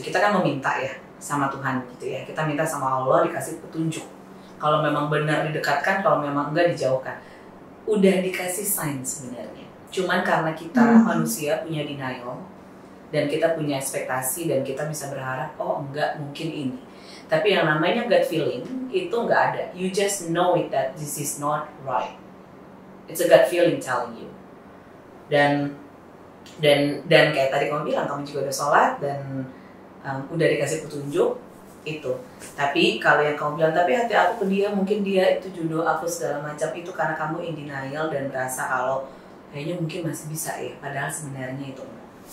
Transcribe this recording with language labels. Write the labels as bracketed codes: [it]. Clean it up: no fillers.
[id] Kita kan meminta ya sama Tuhan gitu ya. Kita minta sama Allah dikasih petunjuk. Kalau memang benar didekatkan, kalau memang enggak dijauhkan. Udah dikasih sign sebenarnya. Cuman karena kita manusia punya denial dan kita punya ekspektasi dan kita bisa berharap oh enggak mungkin ini. Tapi yang namanya gut feeling itu enggak ada. [en] You just know it that this is not right. It's a gut feeling telling you. [id] Dan kayak tadi kamu bilang kamu juga udah sholat dan udah dikasih petunjuk itu. Tapi kalau yang kamu bilang tapi hati aku ke dia, mungkin dia itu jodoh aku segala macam, itu karena kamu [en] in denial [id] dan berasa kalau kayaknya mungkin masih bisa ya, padahal sebenarnya itu enggak.